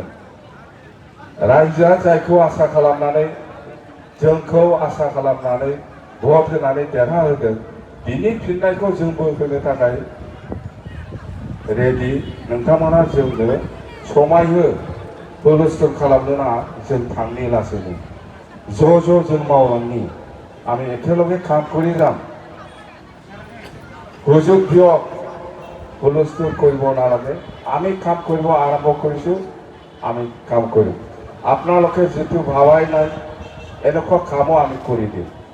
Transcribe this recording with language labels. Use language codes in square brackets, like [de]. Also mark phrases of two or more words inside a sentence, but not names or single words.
[brx] रायजोआ जायखौ आसा खालामनानै, जोंखौ आसा खालामनानै भट होनानै देरहाहोदों, बिनि फिननायखौ जोंबो होनो थाखाय रेडि। नोंथांमोना जोंनो समाय हो, हुलस्थुल खालामनो नाङा, जों थांनि लासैनो ज' जों मावलांनि। [as] আমি একেলগে কাম কৰি যাম। সুযোগ দিয়ক, হুলস্থুল কৰিব নালাগে। আমি কাম কৰিব আৰম্ভ কৰিছোঁ, আমি কাম কৰিম। আপোনালোকে যিটো ভাবাই নাই এনেকুৱা কামো আমি কৰি দিম।